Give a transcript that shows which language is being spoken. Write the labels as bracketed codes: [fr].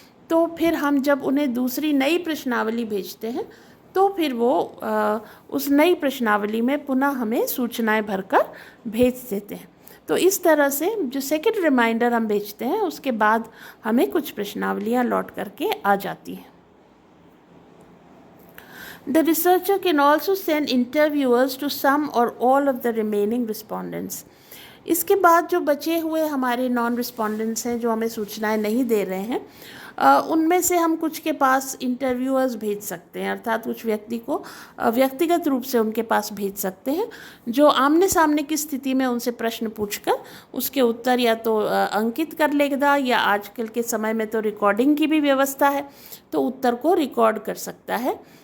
[hi] तो फिर हम जब उन्हें दूसरी नई प्रश्नावली भेजते हैं तो फिर वो उस नई प्रश्नावली में पुनः हमें सूचनाएं भरकर भेज देते हैं। तो इस तरह से जो सेकंड रिमाइंडर हम भेजते हैं उसके बाद हमें कुछ प्रश्नावलियाँ लौट करके आ जाती हैं। [en] The researcher can also send interviewers to some or all of the remaining respondents. [hi] इसके बाद जो बचे हुए हमारे नॉन रिस्पोंडेंट्स हैं जो हमें सूचनाएं नहीं दे रहे हैं, उनमें से हम कुछ के पास इंटरव्यूअर्स भेज सकते हैं, अर्थात कुछ व्यक्ति को व्यक्तिगत रूप से उनके पास भेज सकते हैं जो आमने सामने की स्थिति में उनसे प्रश्न पूछकर उसके उत्तर या तो अंकित कर लेगा या आजकल के समय में तो रिकॉर्डिंग की भी व्यवस्था है तो उत्तर को रिकॉर्ड कर सकता है।